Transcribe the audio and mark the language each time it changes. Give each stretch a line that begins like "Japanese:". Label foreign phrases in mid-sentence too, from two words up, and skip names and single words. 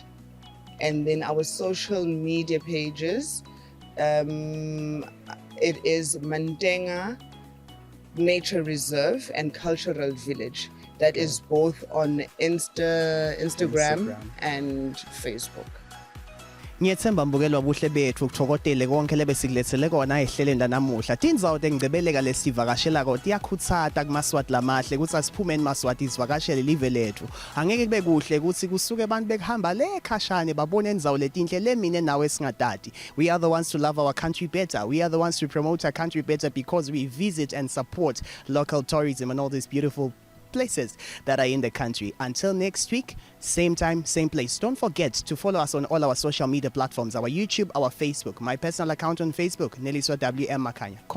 English: And then our social media pages, it is Mandenga Nature Reserve and Cultural Village. That is both on Instagram and Facebook.
Swati: Ngiyethemba mbukelwa Buhle bethu ukuthokotele konke lebesilethele kona ehlelweni lanamuhla. Tindzawo tengicebeleka lesivakashela kodwa iyakhutsata kumaswati lamahle ukuthi asiphumeni maswati isivakashele live lethu. Angeke kube kuhle ukuthi kusuke abantu bekuhamba lekhashane babone indzawo letinhle lemine nawe singadadi.
English: We are the ones to love our country better. We are the ones to promote our country better because we visit and support local tourism and all these beautiful places that are in the country. Until next week, same time, same place. Don't forget to follow us on all our social media platforms, our YouTube, our Facebook, my personal account on Facebook, Neliswa WM Makanya.